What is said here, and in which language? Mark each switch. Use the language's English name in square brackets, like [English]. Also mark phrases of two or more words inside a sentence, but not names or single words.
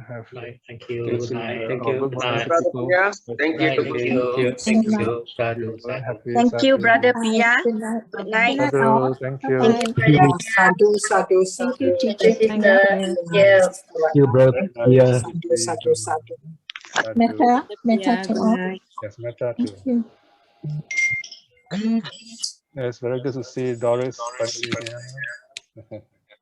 [English] Have Thank you. Good night. Thank you. Good night. Thank you. Thank you. Thank you. Thank you, Brother Piya. Good night. Sadhu, thank you. [Pali] Sadhu, sadhu, sadhu. [English] Thank you, teacher. Thank you. Thank you, brother. Yeah. [Pali] Sadhu, sadhu. [English] Metta to all. Yes, metta too. Thank you. It's very good to see Doris finally here.